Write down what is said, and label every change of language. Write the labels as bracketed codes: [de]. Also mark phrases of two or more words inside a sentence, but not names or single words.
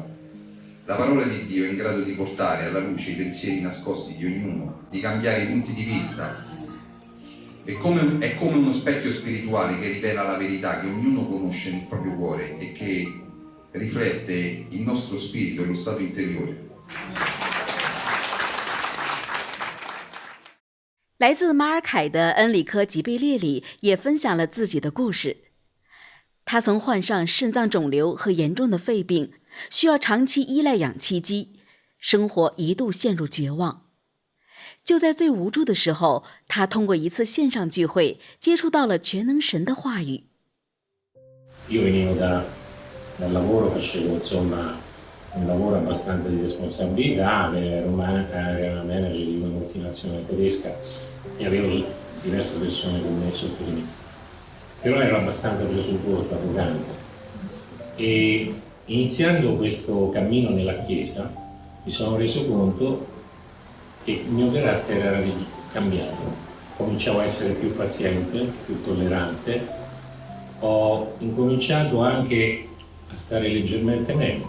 [it] La parola di Dio è in grado di portare alla luce i pensieri nascosti di ognuno, di cambiare i punti di vista. È come uno specchio spirituale che rivela la verità che ognuno conosce nel proprio cuore e che riflette il nostro spirito e lo stato interiore. [zh] 来自马尔凯的恩里科·吉贝列里也分享了自己的故事。他曾患上肾脏肿瘤和严重的肺病，需要长期依赖氧气机，生活一度陷入绝望。就在最无助的时候，他通过一次线上聚会接触到了全能神的话语。 [it] Io venivo dal lavoro, facevo insomma un lavoro abbastanza di responsabilità, ero manager di una multinazionale tedesca e avevo diverse persone con me sotto di me, però ero abbastanza presuntuoso, arrogante, e iniziando questo cammino nella Chiesa mi sono reso conto che il mio carattere era cambiato, cominciavo a essere più paziente, più tollerante, ho incominciato anche a stare leggermente meglio.